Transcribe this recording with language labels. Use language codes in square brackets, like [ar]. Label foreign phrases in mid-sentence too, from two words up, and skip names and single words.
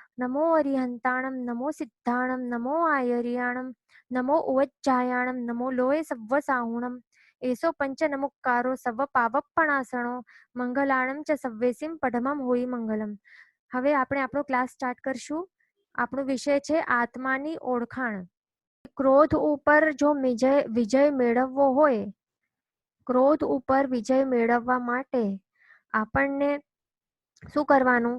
[pra] नमो अरिहंताणं नमो सिद्धाणं नमो आयर्याणं नमो उवज्जायाणं नमो लोये सव्वसाहुणं एसो पंचनमुक्कारो सव पावप्पणासणो मंगलाणम च सव्वेसीम पढमम होई मंगलम. [gu] હવે આપણે આપણો [en] class start [gu] કરશું. આપણો વિષય છે આત્માની ઓળખાણ. ક્રોધ ઉપર જો વિજય મેળવવો હોય, ક્રોધ ઉપર વિજય મેળવવા માટે આપણને શું કરવાનું?